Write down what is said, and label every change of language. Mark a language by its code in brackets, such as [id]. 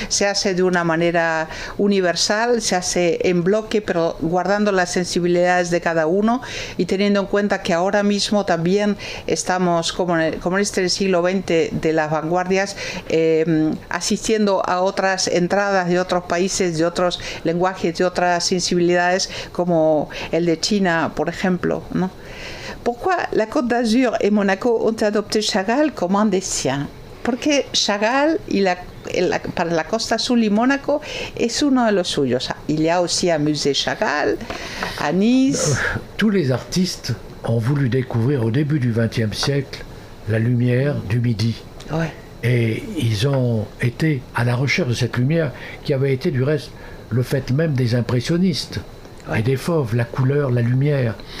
[es] Se hace de una manera universal, se hace en bloque, pero guardando las sensibilidades de cada uno y teniendo en cuenta que ahora mismo también estamos, como en este siglo XX de las vanguardias, asistiendo a otras entradas de otros países, de otros lenguajes, de otras sensibilidades, como el de China, por ejemplo, ¿no? [fr] Pourquoi la Côte d'Azur et Monaco ont adopté Chagall comme un des siens? [es] Porque Chagall para la Costa Azul y Mónaco es uno de los suyos. [fr] Il y a aussi un musée Chagall à Nice. Tous les artistes ont voulu découvrir au début du XXe siècle la lumière du Midi. Ouais. Et ils ont été à la recherche de cette lumière qui avait été du reste le fait même des impressionnistes et des fauves, la couleur, la lumière.